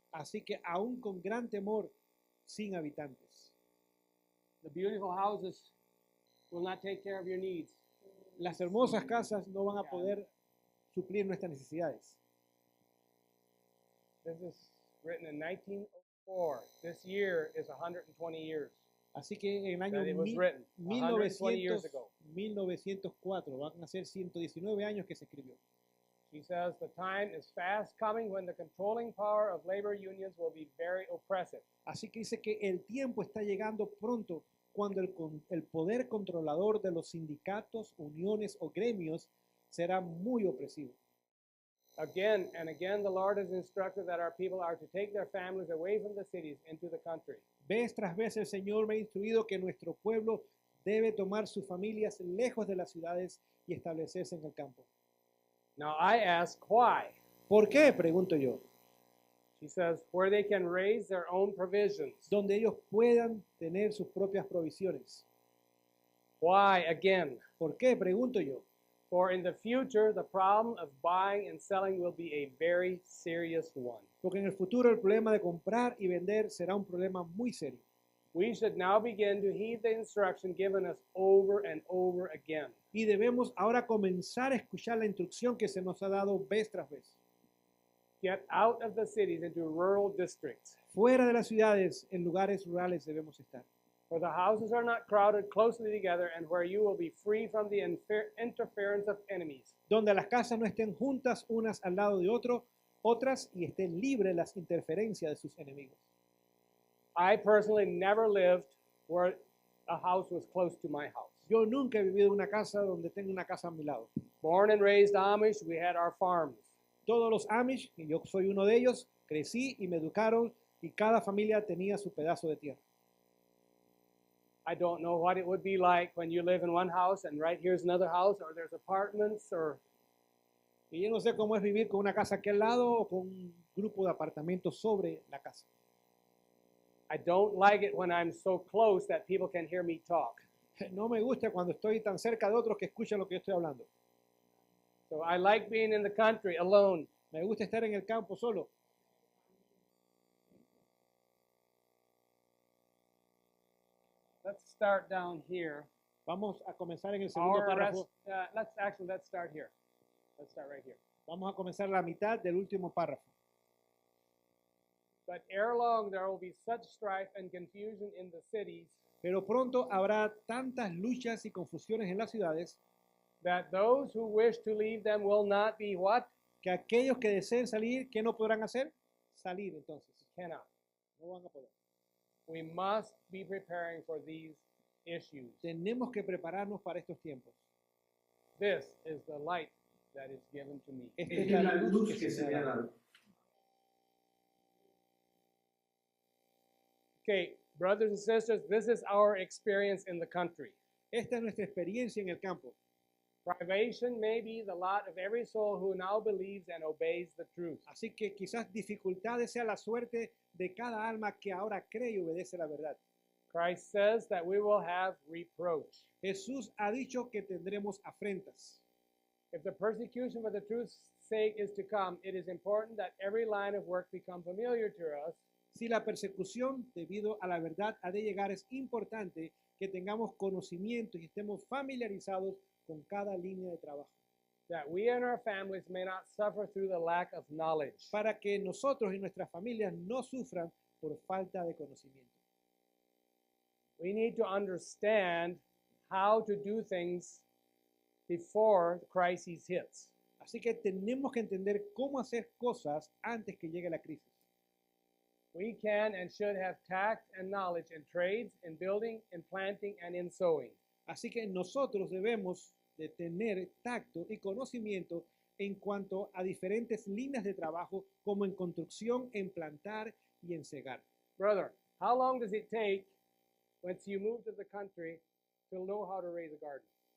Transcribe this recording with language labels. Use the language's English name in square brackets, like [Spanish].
[Spanish] Así que aún con gran temor, sin habitantes. [English] The beautiful houses will not take care of your needs. [Spanish] Las hermosas casas no van a poder suplir nuestras necesidades. [English] This is written in 1904. This year is 120 years [Spanish] Así que en el año [English] that it was written. 120 years ago. [Spanish] 1904 van a ser 119 años que se escribió. [English] She says the time is fast coming when the controlling power of labor unions will be very oppressive. [Spanish] Así que dice que el tiempo está llegando pronto cuando el poder controlador de los sindicatos, uniones o gremios será muy opresivo. [English] Again and again, the Lord has instructed that our people are to take their families away from the cities into the country. [Spanish] Vez tras vez el Señor me ha instruido que nuestro pueblo debe tomar sus familias lejos de las ciudades y establecerse en el campo. [English] Now I ask why. [Spanish] ¿Por qué? Pregunto yo. [English] She says, where they can raise their own provisions. [Spanish] Donde ellos puedan tener sus propias provisiones. [English] Why again? [Spanish] ¿Por qué? Pregunto yo. [English] For in the future, the problem of buying and selling will be a very serious one. [Spanish] Porque en el futuro el problema de comprar y vender será un problema muy serio. [English] We should now begin to heed the instruction given us over and over again. [Spanish] Y debemos ahora comenzar a escuchar la instrucción que se nos ha dado vez tras vez. [English] Get out of the cities into rural districts. [Spanish] Fuera de las ciudades, en lugares rurales debemos estar. [English] Where the houses are not crowded closely together and where you will be free from the interference of enemies. [Spanish] Donde las casas no estén juntas unas al lado de otras y estén libres las interferencias de sus enemigos. [English] I personally never lived where a house was close to my house. [Spanish] Yo nunca he vivido en una casa donde tengo una casa a mi lado. [English] Born and raised Amish, we had our farms. [Spanish] Todos los Amish, y yo soy uno de ellos, crecí y me educaron y cada familia tenía su pedazo de tierra. [English] I don't know what it would be like when you live in one house and right here's another house or there's apartments or [Spanish] Y yo no sé cómo es vivir con una casa aquí al lado o con un grupo de apartamentos sobre la casa. [English] I don't like it when I'm so close that people can hear me talk. [Spanish] No me gusta cuando estoy tan cerca de otros que escuchan lo que yo estoy hablando. [English] So I like being in the country alone. [Spanish] Me gusta estar en el campo solo. [English] Let's start down here. [Spanish] Vamos a comenzar en el segundo párrafo. [English] Let's start here. Let's start right here. [Spanish] Vamos a comenzar la mitad del último párrafo. [English] But ere long there will be such strife and confusion in the cities [Spanish] Pero pronto habrá tantas luchas y confusiones en las ciudades [English] that those who wish to leave them will not be what? [Spanish] que aquellos que deseen salir, ¿qué no podrán hacer? Salir entonces. [English] Cannot. [Spanish] No van a poder. [English] We must be preparing for these issues. [Spanish] Tenemos que prepararnos para estos tiempos. [English] This is the light that is given to me. [Spanish] Esta es la luz que se me ha dado. [English] Okay, brothers and sisters, this is our experience in the country. [Spanish] Esta es nuestra experiencia en el campo. [English] Privation may be the lot of every soul who now believes and obeys the truth. [Spanish] Así que quizás dificultades sea la suerte de cada alma que ahora cree y obedece la verdad. [English] Christ says that we will have reproach. [Spanish] Jesús ha dicho que tendremos afrentas. [English] If the persecution for the truth's sake is to come, it is important that every line of work become familiar to us. [Spanish] Si la persecución debido a la verdad ha de llegar, es importante que tengamos conocimiento y estemos familiarizados con cada línea de trabajo. [English] That we and our families may not suffer through the lack of knowledge. [Spanish] Para que nosotros y nuestras familias no sufran por falta de conocimiento. [English] We need to understand how to do things before the crisis hits. [Spanish] Así que tenemos que entender cómo hacer cosas antes que llegue la crisis. [English] We can and should have tact and knowledge in trades, in building, in planting, and in sowing. [Spanish] Así que nosotros debemos de tener tacto y conocimiento en cuanto a diferentes líneas de trabajo, como en construcción, en plantar y en cegar. [English] Brother, how long does it take once you move to the country to know how to raise a garden?